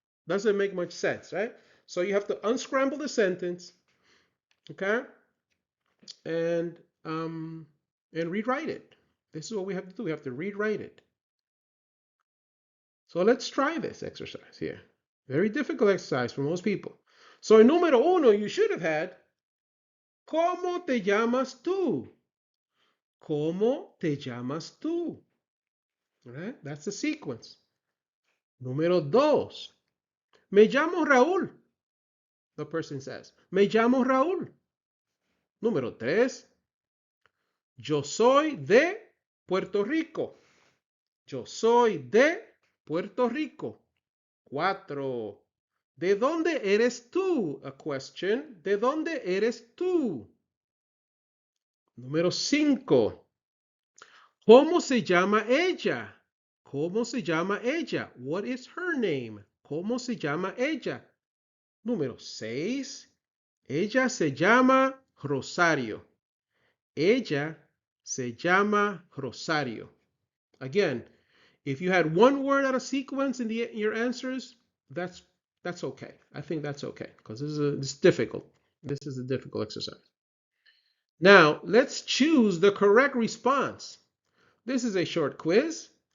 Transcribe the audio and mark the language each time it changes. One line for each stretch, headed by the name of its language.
English: Doesn't make much sense, right? So you have to unscramble the sentence, okay, and rewrite it. This is what we have to do. We have to rewrite it. So let's try this exercise here. Very difficult exercise for most people. So in número 1, you should have had,
Spanish: ¿cómo te llamas tú? ¿Cómo te llamas tú?
English: All right, that's the sequence.
Spanish: Número 2, me llamo Raúl.
English: The person says,
Spanish: me llamo Raúl. Número 3, yo soy de Puerto Rico. Yo soy de Puerto Rico. 4, ¿de dónde eres tú?
English: A question.
Spanish: ¿De dónde eres tú? Número 5, ¿cómo se llama ella? ¿Cómo se llama ella?
English: What is her name?
Spanish: ¿Cómo se llama ella? Número 6, ella se llama Rosario. Ella se llama Rosario.
English: Again, if you had one word out of sequence in your answers, that's okay. I think that's okay because this is difficult. This is a difficult exercise. Now, let's choose the correct response. This is a short quiz.